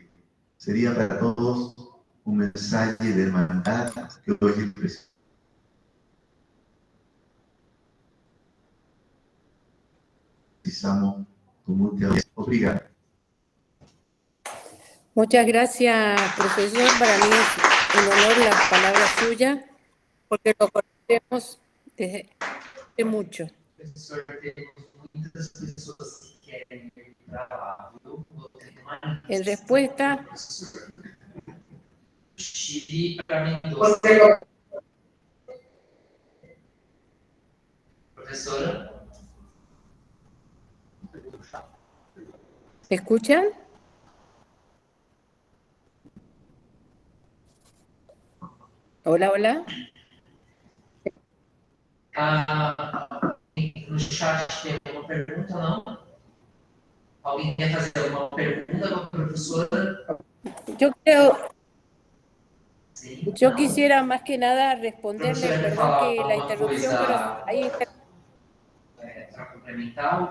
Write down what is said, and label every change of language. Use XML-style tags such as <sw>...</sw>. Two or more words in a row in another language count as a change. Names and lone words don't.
<es>Sería para todos un mensaje de hermandad que hoy precisamos con mucha obrigado. Muchas gracias, profesor. Para mí es un honor las palabras suyas, porque lo conocemos desde hace mucho.</es> <pt>Professor, temos muitas pessoas que querem gravar, viu?</pt> <es>En respuesta, Chile para Mendoza.</es> <pt>Professora?</pt> <es>¿me escuchan? Hola, hola.</es> <pt>No chat tem alguma pergunta, não? Alguém quer fazer alguma pergunta para a professora?</pt> <es>Yo quisiera más que nada responderle,</es> <pt>Professora, quer</pt> <es>perdón</es> <pt>falar</pt> <es>que la</es> <pt>alguma</pt> <es>interrupción, pero</es> <pt>coisa para complementar?</pt>